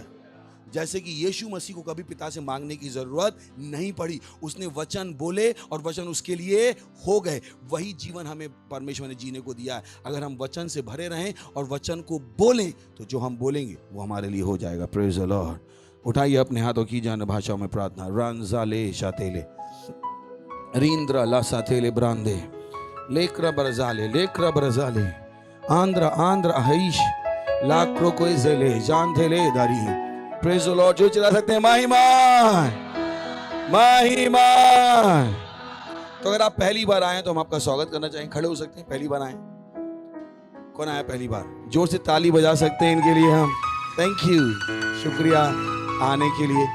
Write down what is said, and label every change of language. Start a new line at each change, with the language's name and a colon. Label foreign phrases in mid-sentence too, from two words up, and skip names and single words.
Hindi: जैसे कि यीशु मसीह को कभी पिता से मांगने की जरूरत नहीं पड़ी। उसने वचन बोले और वचन उसके लिए हो गए। वही जीवन हमें परमेश्वर ने जीने को दिया है। अगर हम वचन से भरे रहें और वचन को बोलें, तो जो हम बोलेंगे वो हमारे लिए हो जाएगा।
English: Praise the Lord.
Hindi: उठाइए अपने हाथों की जान भाषाओं में प्रार्थना। रंजाले शातेले रींद्रा ला सातेले ब्रांदे लेक्रा बरजाले लेक्रा बरजाले आंध्रा आंध्रा हईश लाक्रो कोई जेले जानथेले दारी।
English: Praise the Lord.
Hindi: जो चला सकते हैं महिमान, महिमान। तो अगर आप पहली बार आए तो हम आपका स्वागत करना चाहेंगे। खड़े हो सकते हैं। पहली बार आए, कौन आया पहली बार? जोर से ताली बजा सकते हैं इनके लिए हम।
English: Thank you,
Hindi: शुक्रिया आने के लिए।